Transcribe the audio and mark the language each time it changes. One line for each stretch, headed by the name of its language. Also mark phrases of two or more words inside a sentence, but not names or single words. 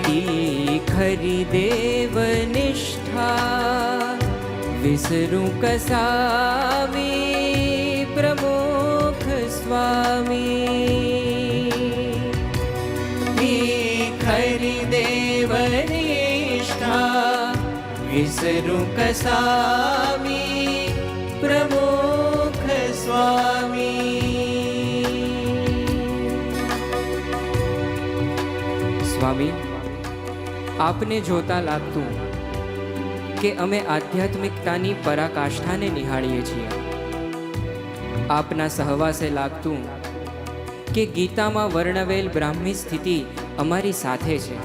Marathi: ती खरी देवनिष्ठा विसरू कसावी प्रमुख स्वामी. ती खरी देवनिष्ठा विसरू कसावी प्रमुख स्वामी.
Gujarati: સ્વામી, આપને જોતા લાગતું કે અમે આધ્યાત્મિકતાની પરાકાષ્ઠાને નિહાળીએ છીએ. આપના સહવાસે લાગતું કે ગીતામાં વર્ણવેલ બ્રાહ્મી સ્થિતિ અમારી સાથે છે.